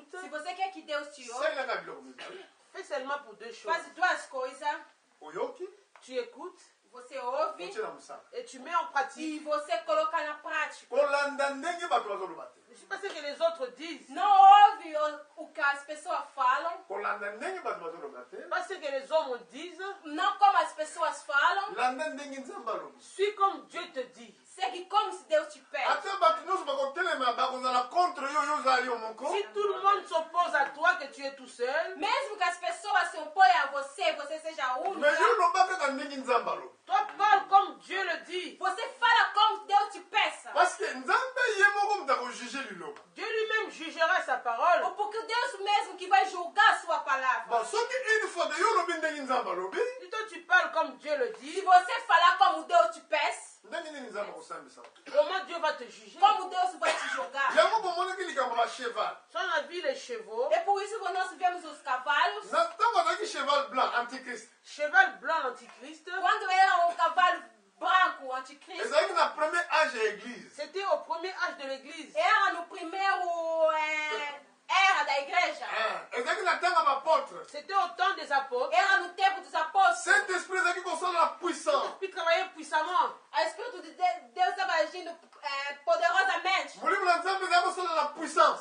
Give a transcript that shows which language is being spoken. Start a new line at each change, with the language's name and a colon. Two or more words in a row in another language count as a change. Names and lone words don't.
Portuguese: você quer que Deus te ouve,
Lingala: salelanga biloko mibale.
French: Fais seulement pour deux choses.
Portuguese: faz duas coisas.
Lingala: Oyoki,
French: Tu écoutes
Portuguese: Você ouve
Lingala: otie na mosala.
French: et tu mets en pratique.
Portuguese: e você coloca na prática.
Lingala: Kolanda ndenge bato bazoloba te.
French: Je ne sais pas ce que les autres disent.
Portuguese: Não ouve o que as pessoas falam,
Lingala: Kolanda ndenge bato bazoloba te.
French: Pas ce que les hommes disent.
Portuguese: não como as pessoas falam,
Lingala: Landa ndenge nzambe alobi.
French: Suis comme Dieu te dit.
Portuguese: segue como se Deus te pede.
Lingala: Ate bato nyonso bakotelema bakozala contre yo yo ozala yo moko.
French: Si tout le monde s'oppose à toi, que tu es tout seul,
Portuguese: Mesmo que as pessoas se opõem a você, você seja
French: Mais
Portuguese: única,
Lingala: yo loba kaka ndenge nzambe alobi.
French: toi parle comme Dieu le dit.
Portuguese: você fala como Deus te peça.
Lingala: Parce que nzambe ye moko mutu akojuge liloba.
French: Dieu lui-même jugera sa parole.
Portuguese: Porque Deus mesmo que vai julgar a sua palavra.
Lingala: Bon, soki
French: une fois
Lingala: de yo olobi ndenge nzambe alobi,
French: Si toi tu parles comme Dieu le
Portuguese: Se
French: dit,
Portuguese: você falar como Deus te peça,
Lingala: ndenge nini nzambe akosambisa.
French: comment Dieu va te juger?
Portuguese: como Deus vai te julgar.
Lingala: yango bomonaki likambo ba cheval.
French: Si on a vu les chevaux,
Portuguese: É por isso que nós vemos os cavalos.
Lingala: Na ntango azalaki
French: cheval blanc antichrist, cheval blanc l'antichrist,
Portuguese: Quando era um cavalo branco, anticristo,
Lingala: ezalaki na
French: premier âge
Lingala: ya église.
French: c'était au premier âge de l'église.
Portuguese: era no primeiro era da igreja.
Lingala: ezalaki na ntango ya bapôtre.
French: C'était au temps des apôtres.
Portuguese: Era no tempo dos apóstolos.
Lingala: Saint-Esprit ezalaki kosala na puissance.
French: L'Esprit travaillait puissamment.
Portuguese: O Espírito de Deus estava agindo poderosamente.
Lingala: molimo na nzambe ezalaki kosala na puissance.